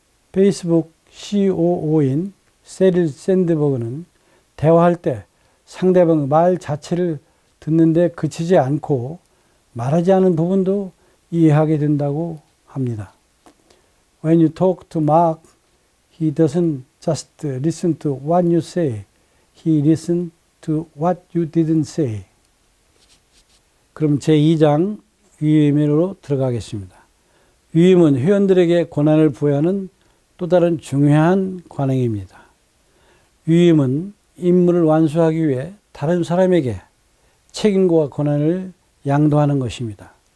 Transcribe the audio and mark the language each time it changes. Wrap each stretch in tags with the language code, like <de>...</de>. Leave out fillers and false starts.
<ko>페이스북 COO인 세릴 샌드버그는 대화할 때 상대방의 말 자체를 듣는데 그치지 않고 말하지 않은 부분도 이해하게 된다고 합니다.</ko> <en>When you talk to Mark, he doesn't just listen to what you say. He listens to what you didn't say.</en> <ko>그럼 제2장 위임으로 들어가겠습니다. 위임은 회원들에게 권한을 부여하는 또 다른 중요한 관행입니다. 위임은 임무를 완수하기 위해 다른 사람에게 책임과 권한을 양도하는 것입니다.</ko>